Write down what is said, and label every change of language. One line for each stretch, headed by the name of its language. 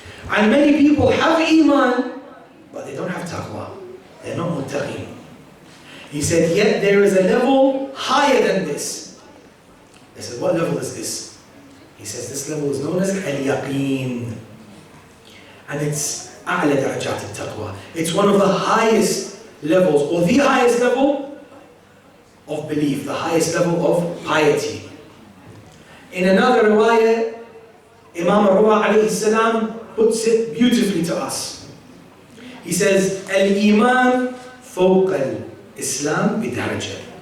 English: And many people have Iman, but they don't have Taqwa. They're not Muttaqeen. He said, yet there is a level higher than this. They said, what level is this? He says, this level is known as Al-Yaqeen. And it's
Arabic: أعلى درجات التقوى.
English: It's one of the highest levels, or the highest level of belief, the highest level of piety. In another riwayah, Imam Ar-Ruwa alayhi salam puts it beautifully to us.
Arabic: He says, Al-Iman فوق al-Islam bidaraja.